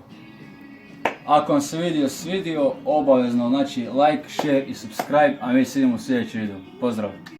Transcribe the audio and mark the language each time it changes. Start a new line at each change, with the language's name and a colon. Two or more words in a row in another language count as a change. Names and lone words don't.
Croatian: Ako vam se video svidio, obavezno znači
English: like, share
Croatian: i subscribe, a mi se vidimo u sljedećem videu. Pozdrav!